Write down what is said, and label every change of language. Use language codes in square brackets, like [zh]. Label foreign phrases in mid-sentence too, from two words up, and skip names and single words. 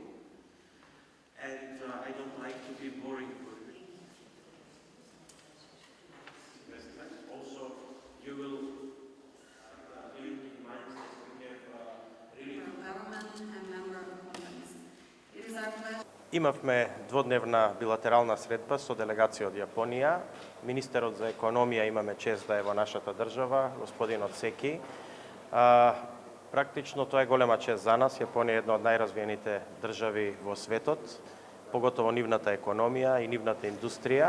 [en] And I don't like to be boring for you. President, also you will really keep in mind that we have really... Member of government and member of companies. It is our pleasure. [mk] Имавме дводневна билатерална средба со делегација од Јапонија. Министерот за економија имаме чест да е во нашата држава, господинот Секи. Практично тоа е голема чест за нас. Јапонија е една од најразвиените држави во светот, поготово нивната економија и нивната индустрија.